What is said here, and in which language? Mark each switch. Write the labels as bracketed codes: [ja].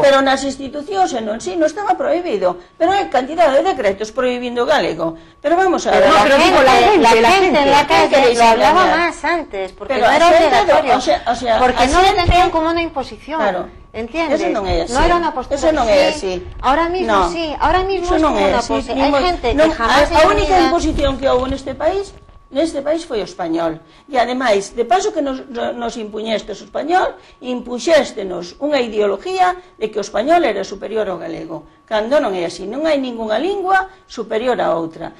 [gl] Pero nas institucións en sí non estaba prohibido. Pero hai cantidad de decretos prohibindo o galego. [es] Pero vamos a ver. La gente en la calle lo hablaba más antes, porque no era obligatorio. Porque no lo tenían como una imposición. Claro. ¿Entiendes? [gl] Eso non é así. [es] No era una postura. [gl] Eso non é así. [es] Ahora mismo sí. Ahora mismo es como una postura. Hay gente que jamás... [gl] A única imposición que houve neste país foi o español. E ademais, de paso que nos impuñestes o español, impuxéstenos unha ideología de que o español era superior ao galego. Cando non é así, non hai ningunha lingua superior a outra.